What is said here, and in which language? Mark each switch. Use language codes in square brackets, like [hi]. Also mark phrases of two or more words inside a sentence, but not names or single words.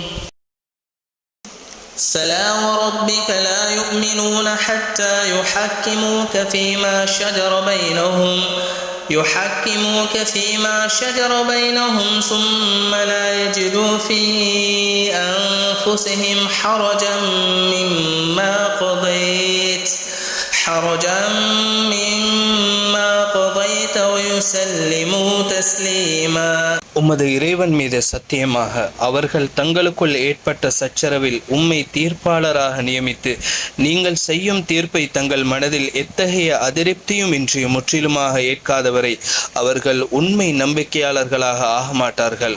[ar] فلا وربك لا يؤمنون حتى يحكموك فيما شجر بينهم ثم لا يجدوا في أنفسهم حرجا مما قضيت ويسلموا تسليما. [ta] உமது இறைவன் மீது சத்தியமாக அவர்கள் தங்களுக்குள் ஏற்பட்ட சச்சரவில் உம்மை தீர்ப்பாளராக நியமித்து நீங்கள் செய்யும் தீர்ப்பை தங்கள் மனதில் எத்தகைய அதிருப்தியும் இன்றி முற்றிலுமாக ஏற்காதவரை அவர்கள் உண்மை நம்பிக்கையாளர்களாக ஆக மாட்டார்கள்.